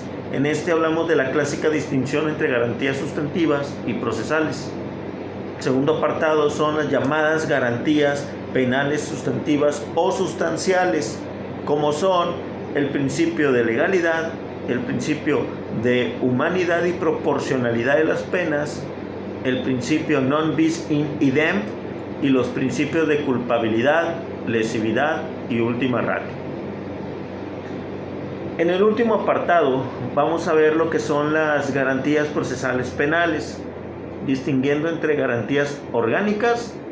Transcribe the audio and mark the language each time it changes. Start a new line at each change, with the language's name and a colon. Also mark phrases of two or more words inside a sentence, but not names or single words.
Spanish: En este hablamos de la clásica distinción entre garantías sustantivas y procesales. El segundo apartado son las llamadas garantías penales sustantivas o sustanciales, como son el principio de legalidad, el principio de humanidad y proporcionalidad de las penas, el principio
Latin: non bis in idem
Spanish: y los principios de culpabilidad, lesividad y
Latin: última ratio.
Spanish: En el último apartado vamos a ver lo que son las garantías procesales penales, distinguiendo entre garantías orgánicas,